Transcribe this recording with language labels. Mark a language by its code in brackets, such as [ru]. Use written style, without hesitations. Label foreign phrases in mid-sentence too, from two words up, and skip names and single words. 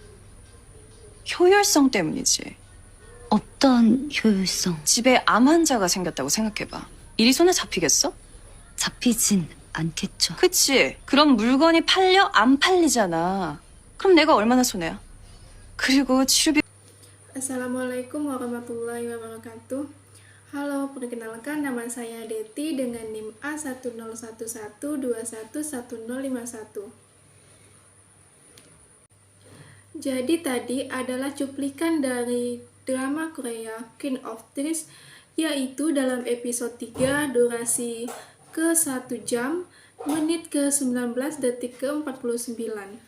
[ko] 효율성 때문이지. 어떤 효율성? 집에 암 환자가 생겼다고 생각해봐. 일이 손에 잡히겠어? 잡히진 않겠죠. 그치. 그럼 물건이 팔려? 안 팔리잖아. 그럼 내가 얼마나 손해야? 그리고 치료비 [ar] السلام عليكم ورحمة الله وبركاته. [id] Halo, perkenalkan nama saya Deti dengan NIM A1011211051. Jadi tadi adalah cuplikan dari drama Korea King of Thieves, yaitu dalam episode 3 durasi ke 1 jam, menit ke 19, detik ke 49.